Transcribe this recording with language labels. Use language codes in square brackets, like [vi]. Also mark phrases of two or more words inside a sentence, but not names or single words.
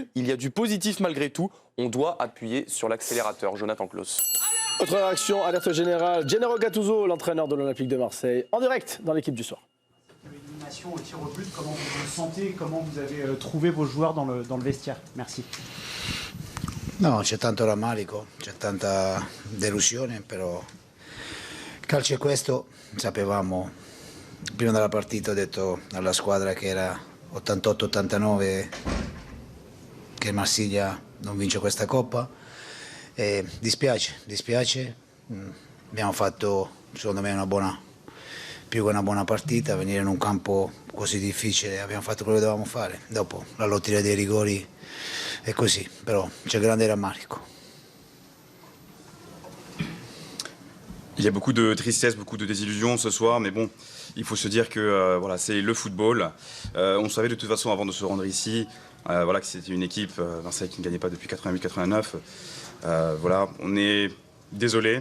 [fr] Il y a du positif malgré tout. On doit appuyer sur l'accélérateur. Jonathan Klaus. Autre réaction, alerte générale. Gennaro Gattuso, l'entraîneur de l'Olympique de Marseille, en direct dans l'équipe du soir. Au tir au but, comment vous vous sentez, comment vous avez trouvé vos joueurs dans le vestiaire? Merci. [it] No, c'è tanto rammarico, c'è tanta delusione, però il calcio è questo. Sapevamo, prima della partita ho detto alla squadra che era 88-89 che Marsiglia non vince questa Coppa. E dispiace, abbiamo fatto secondo me più che una buona partita, venire in un campo così difficile, abbiamo fatto quello che dovevamo fare. Dopo la lotteria dei rigori è così, però c'è grande rammarico. [fr] Il y a beaucoup de tristesse, beaucoup de désillusion ce soir, mais bon, il faut se dire que voilà, c'est le football. On savait de toute façon avant de se rendre ici, voilà, que c'était une équipe Marseille qui ne gagnait pas depuis 88-89. Voilà, on est désolé.